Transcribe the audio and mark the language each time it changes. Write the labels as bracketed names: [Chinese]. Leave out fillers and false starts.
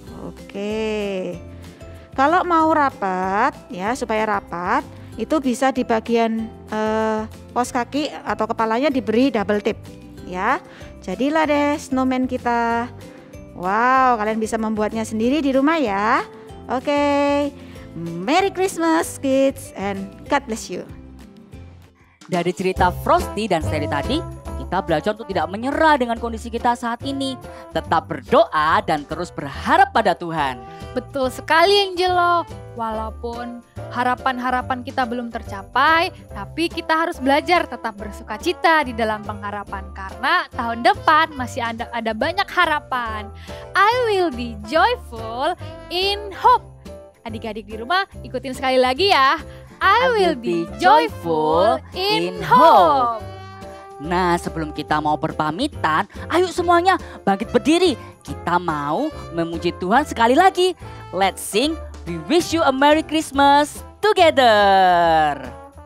[Indonesian] Oke, kalau mau rapat ya, supaya rapat itu bisa di bagian kaos kaki atau kepalanya diberi double tip ya. Jadilah deh snowman kita. Wow, kalian bisa membuatnya sendiri di rumah ya. [English] Oke, Merry Christmas kids and God bless you. [Indonesian] Dari cerita Frosty dan Steri tadi, kita belajar untuk tidak menyerah dengan kondisi kita saat ini. Tetap berdoa dan terus berharap pada Tuhan. Betul sekali Angelo. Walaupun harapan-harapan kita belum tercapai, tapi kita harus belajar tetap bersuka cita di dalam pengharapan. Karena tahun depan masih ada banyak harapan. I will be joyful in hope. Adik-adik di rumah ikutin sekali lagi ya. [English] I will be joyful in hope. [Indonesian] Nah, sebelum kita mau berpamitan, ayo semuanya bangkit berdiri. Kita mau memuji Tuhan sekali lagi. [English] Let's sing We Wish You a Merry Christmas together.